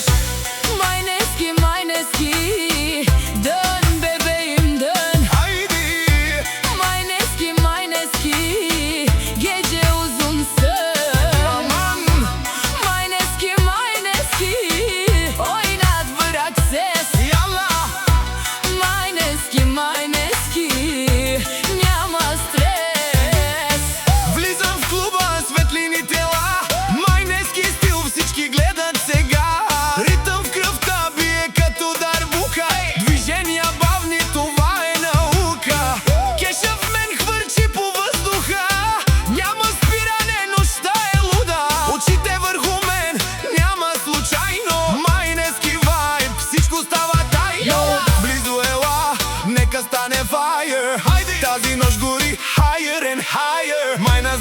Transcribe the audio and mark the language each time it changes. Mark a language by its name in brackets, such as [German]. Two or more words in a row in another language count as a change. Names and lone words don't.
[Turkish] Mayneski dön bebeğim dön. Haydi. Mayneski gece uzunsın. Aman Mayneski oynat bırak ses. yalla [Bulgarian] Mayneski няма стрес. Влизам в клуба, светлини тела, майнески стил, всички гледат сега. Ритъм в кръвта бие като дарбука, движения бавни, това е наука. Кеша в мен хвърчи по въздуха, няма спиране, нощта е луда. Очите върху мен, няма случайно. Майнески вайб, всичко става тайно. Близо ела, нека стане fire. Тази нощ гори [English] higher and higher.